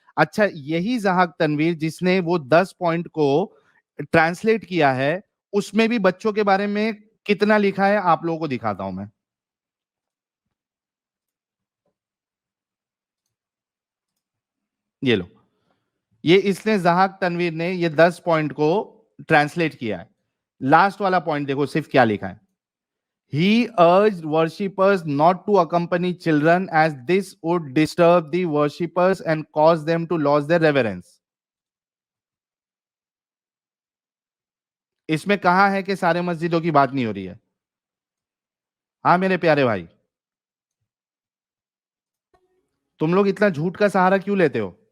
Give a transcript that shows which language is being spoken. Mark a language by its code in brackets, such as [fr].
[hi] अच्छा, यही जहाक तनवीर जिसने वो 10 पॉइंट को ट्रांसलेट किया है, उसमें भी बच्चों के बारे में कितना लिखा है आप लोगों को दिखाता हूं मैं। ये लो, ये इसने जहाक तनवीर ने ये 10 पॉइंट को ट्रांसलेट किया है। लास्ट वाला पॉइंट देखो सिर्फ क्या लिखा है। [en] He urged worshippers not to accompany children as this would disturb the worshippers and cause them to lose their reverence. [hi] इसमें कहा है कि सारे मस्जिदों की बात नहीं हो रही है। हाँ मेरे प्यारे भाई, तुम लोग इतना झूठ का सहारा क्यों लेते हो?